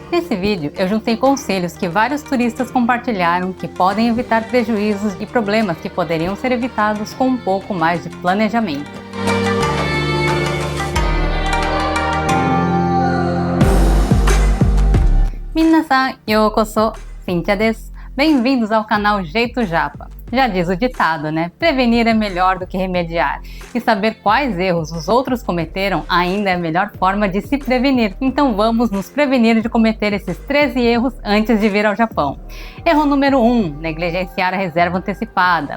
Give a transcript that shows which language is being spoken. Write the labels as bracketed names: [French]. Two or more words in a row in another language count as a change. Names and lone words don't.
[Portuguese] Nesse vídeo, eu juntei conselhos que vários turistas compartilharam que podem evitar prejuízos e problemas que poderiam ser evitados com um pouco mais de planejamento. [Japanese] 皆さん、ようこそ、Cíntiaです. [Portuguese] Bem-vindos ao canal Jeito Japa. Já diz o ditado, né? Prevenir é melhor do que remediar. E saber quais erros os outros cometeram ainda é a melhor forma de se prevenir. Então vamos nos prevenir de cometer esses 13 erros antes de vir ao Japão. Erro número 1, negligenciar a reserva antecipada.